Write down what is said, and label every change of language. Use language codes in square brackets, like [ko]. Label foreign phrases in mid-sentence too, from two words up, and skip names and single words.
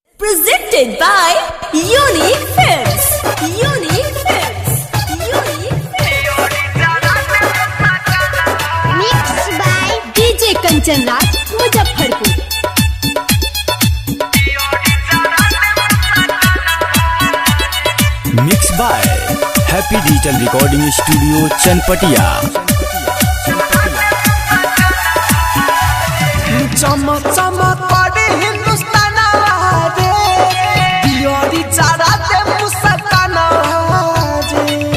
[en] Presented by Unique Films. Unique Films. Unique Films. Mixed by DJ Kanchan Raj, Muzaffarpur. Mixed by Happy Digital Recording Studio, Chanpatia. [bho] चमक चमक पड़े हिंदुस्तान रे दियोरी चारा दे मुस्कान रे